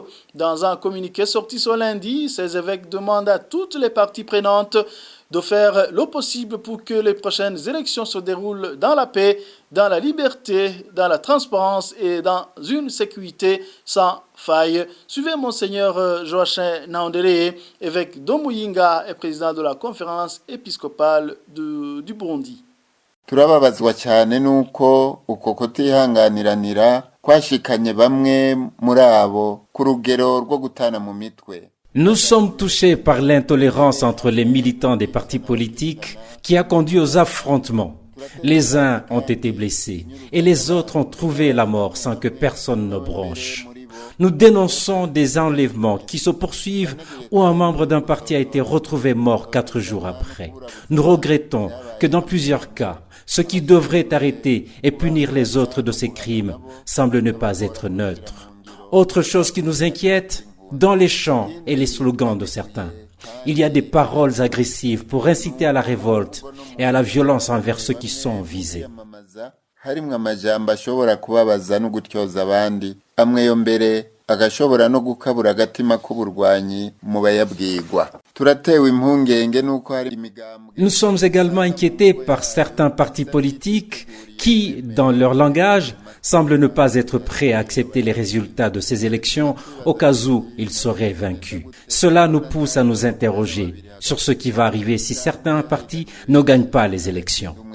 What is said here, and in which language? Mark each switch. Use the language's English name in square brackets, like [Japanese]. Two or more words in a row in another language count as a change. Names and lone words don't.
[French] Dans un communiqué sorti ce lundi, ces évêques demandent à toutes les parties prenantes de faire le possible pour que les prochaines élections se déroulent dans la paix, dans la liberté, dans la transparence et dans une sécurité sans faille. Suivez Monseigneur Joachim Naondele, évêque d'Omuyinga et président de la conférence épiscopale du Burundi. [Rundi] Turababazwa cyane nuko uko kutihanganiranira kwashikanye bamwe muri abo ku rugero rwo gutana mu mitwe. [French] Nous sommes touchés par l'intolérance entre les militants des partis politiques qui a conduit aux affrontements. Les uns ont été blessés et les autres ont trouvé la mort sans que personne ne bronche. Nous dénonçons des enlèvements qui se poursuivent où un membre d'un parti a été retrouvé mort 4 jours après. Nous regrettons que dans plusieurs cas, ceux qui devraient arrêter et punir les autres de ces crimes semblent ne pas être neutres. Autre chose qui nous inquiète, dans les chants et les slogans de certains, il y a des paroles agressives pour inciter à la révolte et à la violence envers ceux qui sont visés. [Rundi] Harimwe amajambo ashobora kubabaza no gutyoza abandi amwe yo mbere agashobora no gukabura agatima k'uburwanyi mu bayabwirwa. Turatewe impungenge nuko hari imigambwe. [French] Nous sommes également inquiétés par certains partis politiques qui, dans leur langage, semblent ne pas être prêts à accepter les résultats de ces élections au cas où ils seraient vaincus. Cela nous pousse à nous interroger sur ce qui va arriver si certains partis ne gagnent pas les élections.